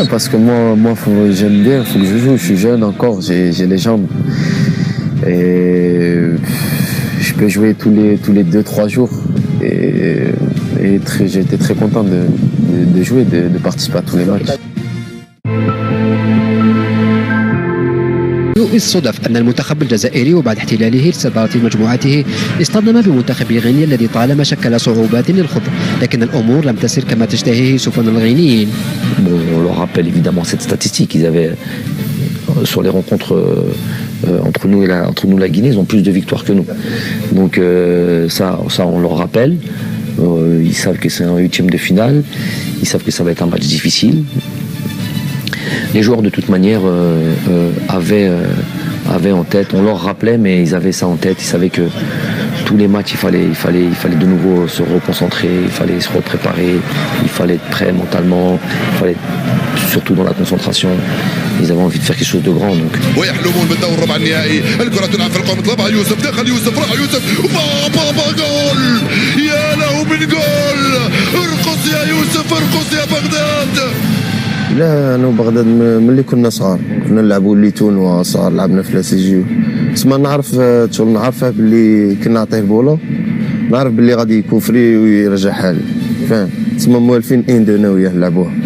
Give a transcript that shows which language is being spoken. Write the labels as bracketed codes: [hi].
[fr] Ouais, parce que moi j'aime bien, il faut que je joue, je suis jeune encore, j'ai les jambes. Et je peux jouer tous les 2-3 jours. Et j'étais très content de jouer, de participer à tous les matchs. [ar] الصدف أن المنتخب الجزائري وبعد احتلاله لصدارة مجموعته اصطدم بمنتخب غينيا الذي طالما شكل صعوبات للخوض لكن الأمور لم تسر كما تشتهيه سفن الغينيين. [fr] On leur rappelle évidemment cette statistique. Ils avaient sur les rencontres entre nous la Guinée, ils ont plus de victoires que nous. Donc ça on leur rappelle. Ils savent que c'est un 8e de finale. Ils savent que ça va être un match difficile. Les joueurs de toute manière avaient en tête, on leur rappelait, mais ils avaient ça en tête. Ils savaient que tous les matchs, il fallait de nouveau se reconcentrer, il fallait se repréparer, il fallait être prêt mentalement, il fallait être surtout dans la concentration. Ils avaient envie de faire quelque chose de grand. Donc. [ar] ويحلمون بالدور الربع النهائي، الكرة تلعب في القوم طلبها يوسف، دخل يوسف، راح يوسف، بابا جول، يا له من جول، ارقص يا يوسف، ارقص يا بغداد. لا انا وبغداد ملي كنا صغار كنا نلعبوا اللي تونوا صغار لعبنا في لاسيجيو، تسمى نعرف نعرفه باللي كنا نعطيه البولو نعرف باللي غادي يكون فري ويرجع حالي فاهم، تسمى موالفين انا وياه نلعبوها.